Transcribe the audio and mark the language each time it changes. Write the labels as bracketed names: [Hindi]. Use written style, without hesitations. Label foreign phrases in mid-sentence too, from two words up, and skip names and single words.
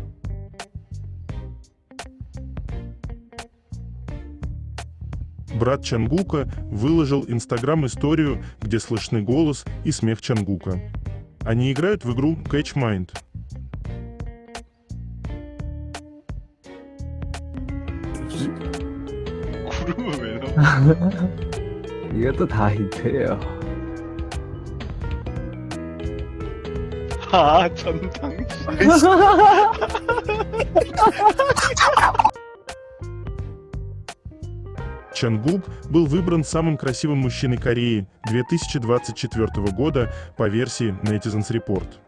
[Russian] Брат Чангука выложил Инстаграм-историю, где слышны голос и смех Чангука. Они играют в игру Catch Mind. [Korean] 구름을 왜 넣어? 이것도 다 힌트예요. 아, 전당시. [Russian] Чангук был выбран самым красивым мужчиной Кореи 2024 года по версии Netizens Report.